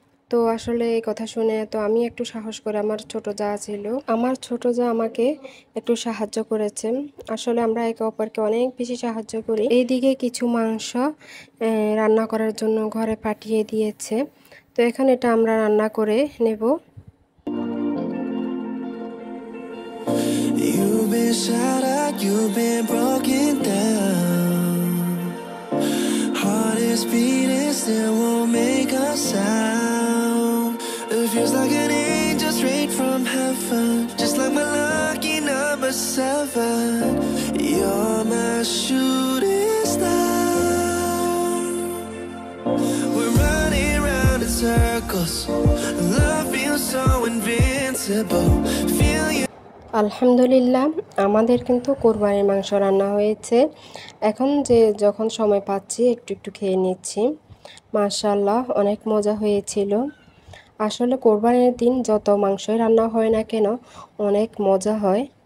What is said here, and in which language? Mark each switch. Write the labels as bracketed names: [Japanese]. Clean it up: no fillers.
[Bangla] তো আসলে এই কথা শুনে তো আমি একটু সাহস করে, আমার ছোট যা ছিল, আমার ছোট যা আমাকে একটু সাহায্য করেছে। আসলে আমরা একে অপরকে অনেক বেশি সাহায্য করি। এইদিকে কিছু মাংস রান্না করার জন্য ঘরে পাঠিয়ে দিয়েছে, তো এখন এটা আমরা রান্না করে নেব। [English] You've been shattered, you've been broken down. Heart is beating, still won't make a sound. It feels like an angel straight from heaven, just like my lucky number 7. You're my shooting star. We're running round in circles, love feels so invincible. Feel you. [Bangla] আলহামদুলিল্লাহ আমাদের কিন্তু কোরবানির মাংস রান্না হয়েছে। এখন যখন সময় পাচ্ছি একটু একটু খেয়ে নিচ্ছি। মাশাআল্লাহ অনেক মজা হয়েছিল। আসলে কোরবানির দিন যত মাংসই রান্না হয় না কেন অনেক মজা হয়।